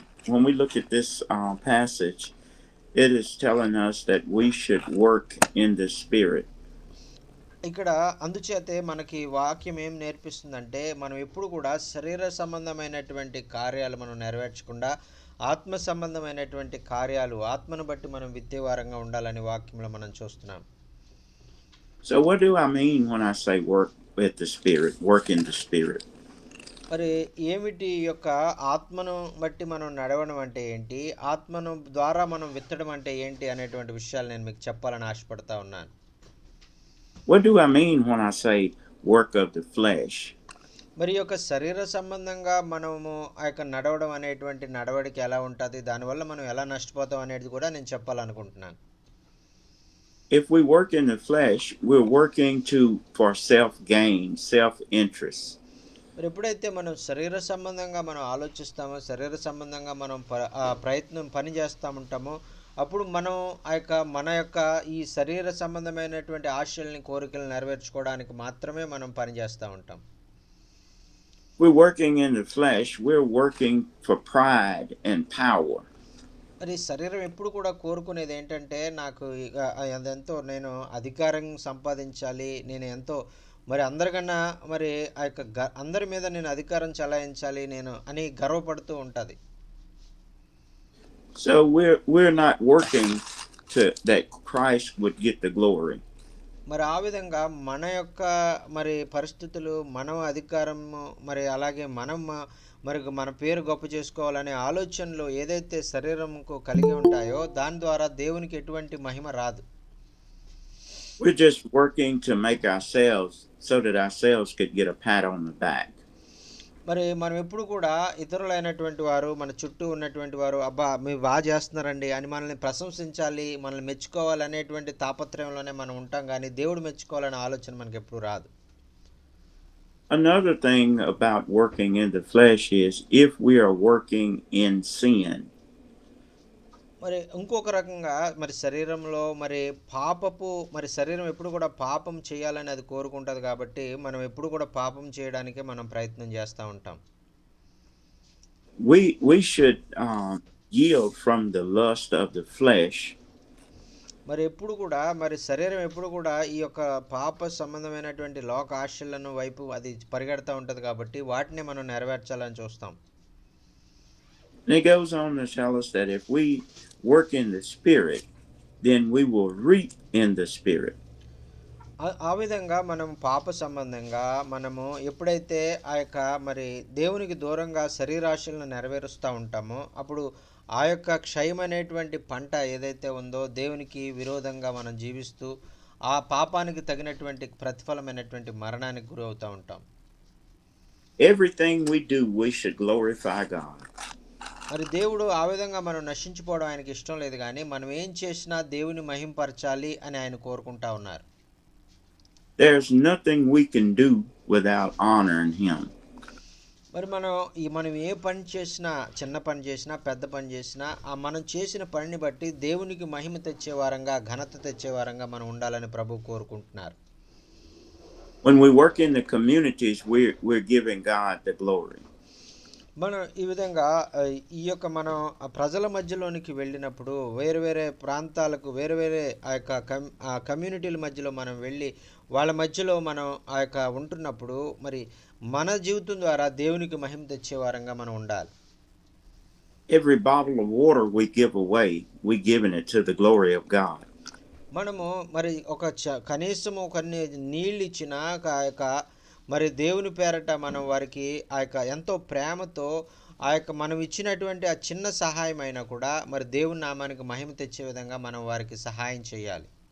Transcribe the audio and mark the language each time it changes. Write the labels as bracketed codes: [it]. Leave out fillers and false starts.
[en] When we look at this passage, it is telling us that we should work in the Spirit. [te] ఇక్కడ అందుచేతే మనకి వాక్యం ఏం నేర్పిస్తుందంటే మనం ఎప్పుడు కూడా శరీర సంబంధమైనటువంటి కార్యాలు మనం నెరవేర్చకుండా ఆత్మ సంబంధమైనటువంటి కార్యాలు ఆత్మను బట్టి మనం విత్తేవారంగా ఉండాలని వాక్యంలో మనం చూస్తున్నాం. [en] So what do I mean when I say work with the Spirit, work in the Spirit? [te] మరి ఏమిటి యొక్క ఆత్మను బట్టి మనం నడవడం అంటే ఏంటి, ఆత్మను ద్వారా మనం విత్తడం అంటే ఏంటి అనేటువంటి విషయాలు నేను మీకు చెప్పాలని ఆశపడతా ఉన్నాను. [en] What do I mean when I say work of the flesh? [te] మరి యొక్క శరీర సంబంధంగా మనము ఆ యొక్క నడవడం అనేటువంటి నడవడికి ఎలా ఉంటుంది, దానివల్ల మనం ఎలా నష్టపోతాం అనేది కూడా నేను చెప్పాలనుకుంటున్నాను. [en] if we work in the flesh, we're working for self gain, self interest. [te] మరి ఎప్పుడైతే మనం శరీర సంబంధంగా మనం ఆలోచిస్తామో, శరీర సంబంధంగా మనం పని చేస్తూ ఉంటామో, అప్పుడు మనం మన యొక్క ఈ శరీర సంబంధమైనటువంటి ఆశల్ని, కోరికలను నెరవేర్చుకోవడానికి మాత్రమే మనం పని చేస్తూ ఉంటాం. [en] We're working in the flesh, we're working for pride and power. [te] మరి శరీరం ఎప్పుడు కూడా కోరుకునేది ఏంటంటే, నాకు అదెంతో నేను అధికారం సంపాదించాలి, నేను ఎంతో మరి అందరికన్నా మరి అందరి మీద నేను అధికారం చలాయించాలి నేను అని గర్వపడుతూ ఉంటుంది. [en] So we're not working to that Christ would get the glory. [te] మరి ఆ విధంగా మన యొక్క మరి పరిస్థితులు, మనం అధికారము, మరి అలాగే మరి మన పేరు గొప్ప చేసుకోవాలనే ఆలోచనలు ఏదైతే శరీరంకు కలిగి ఉంటాయో దాని ద్వారా దేవునికి ఎటువంటి మహిమ రాదు. [en] We're just working to make ourselves so that ourselves could get a pat on the back. [te] మరి మనం ఎప్పుడు కూడా ఇతరులైనటువంటి వారు, మన చుట్టూ ఉన్నటువంటి వారు, అబ్బా మీరు బాగా చేస్తున్నారండి అని మనల్ని ప్రశంసించాలి, మనల్ని మెచ్చుకోవాలి అనేటువంటి తాపత్రయంలోనే మనం ఉంటాం, కానీ దేవుడు మెచ్చుకోవాలనే ఆలోచన మనకి ఎప్పుడు రాదు. [en] Another thing about working in the flesh is if we are working in sin. [te] మరి ఇంకొక రకంగా మరి శరీరంలో మరి మరి శరీరం ఎప్పుడు కూడా పాపం చేయాలని అది కోరుకుంటుంది, కాబట్టి మనం ఎప్పుడు కూడా పాపం చేయడానికే మనం ప్రయత్నం చేస్తూ ఉంటాం. [en] We should yield from the lust of the flesh. [te] మరి ఎప్పుడు కూడా మరి శరీరం ఎప్పుడు కూడా ఈ యొక్క పాప సంబంధమైనటువంటి లోక ఆశలను వైపు అది పరిగెడతా ఉంటుంది, కాబట్టి వాటిని మనం నెరవేర్చాలని చూస్తాం. [en] And it goes on to tell us that if we work in the spirit, then we will reap in the spirit. [te] ఆ విధంగా మనం పాప సంబంధంగా మనము ఎప్పుడైతే మరి దేవునికి దూరంగా శరీరాశలను నెరవేరుస్తూ ఉంటామో, అప్పుడు ఆ యొక్క క్షయమైనటువంటి పంట ఏదైతే ఉందో, దేవునికి విరోధంగా మనం జీవిస్తూ ఆ పాపానికి తగినటువంటి ప్రతిఫలమైనటువంటి మరణానికి గురి అవుతూ ఉంటాం. [en] Everything we do, we should glorify God. [te] మరి దేవుడు ఆ విధంగా మనం నశించిపోవడం ఆయనకి ఇష్టం లేదు, కానీ మనం ఏం చేసినా దేవుని మహింపరచాలి అని ఆయన కోరుకుంటా ఉన్నారు. [en] There's nothing we can do without honoring him. [te] మరి మనం ఏ పని చేసినా, చిన్న పని చేసినా, పెద్ద పని చేసినా, మనం చేసిన పనిని బట్టి దేవునికి మహిమ తెచ్చే వారంగా, ఘనత తెచ్చే వారంగా మనం ఉండాలని ప్రభువు కోరుకుంటున్నారు. [en] When we work in the communities, we're giving God the glory. [te] మనం ఈ విధంగా ఈ యొక్క మనం ప్రజల మధ్యలోనికి వెళ్ళినప్పుడు, వేరు వేరే ప్రాంతాలకు, వేరు వేరే ఆ యొక్క కమ్యూనిటీల మధ్యలో మనం వెళ్ళి వాళ్ళ మధ్యలో మనం ఉంటున్నప్పుడు మరి మన జీవితం ద్వారా దేవునికి మహిమ తెచ్చే వారంగా మనం ఉండాలి. [en] Every bottle of water we give away, we giving it to the glory of God. [te] మనము మరి కనీసము కొన్ని నీళ్ళు ఇచ్చిన మరి దేవుని పేరట మనం వారికి ఎంతో ప్రేమతో మనం ఇచ్చినటువంటి ఆ చిన్న సహాయం అయినా కూడా మరి దేవుని నామానికి మహిమ తెచ్చే విధంగా మనం వారికి సహాయం చేయాలి.